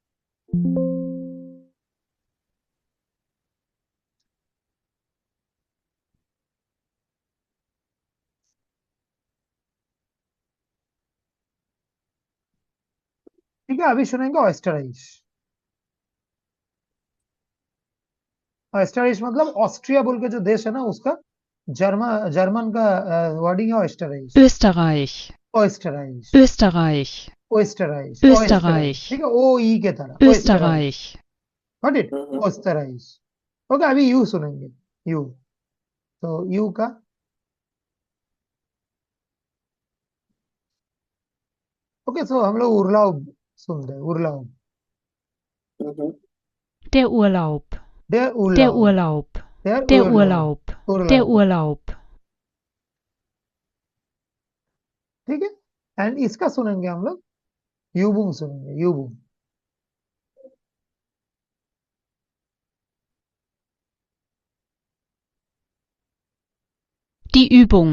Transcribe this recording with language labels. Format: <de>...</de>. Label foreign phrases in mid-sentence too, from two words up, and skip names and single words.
<hi>ठीक है, अभी सुनेंगे ऑयस्टराइज. ऑयस्टराइज मतलब ऑस्ट्रिया बोल के जो देश है ना उसका जर्मन का वर्डिंग है ऑयस्टराइज.</hi> <de>Österreich. ऑयस्टराइज. Österreich. ऑयस्टराइज. Österreich.</de> <hi>ठीक है, ओ ई के तरह.</hi> <de>Österreich.</de> <en>Got it. Mhm.</en> <hi>ऑयस्टराइज. ओके, अभी यू सुनेंगे. यू. तो यू का ओके, सो हम लोग उर्लाव सुन रहे.</hi> <de>उर्लाव. Mhm. Der Urlaub. डे Der उर्लाव. Urlaub. Der Der उर्लाव. Urlaub. Der Urlaub.</de> <hi>ठीक है, एंड इसका सुनेंगे हम लोग. यूबुंग सुनेंगे. यूबुंग.</hi> <de>Die Übung.</de>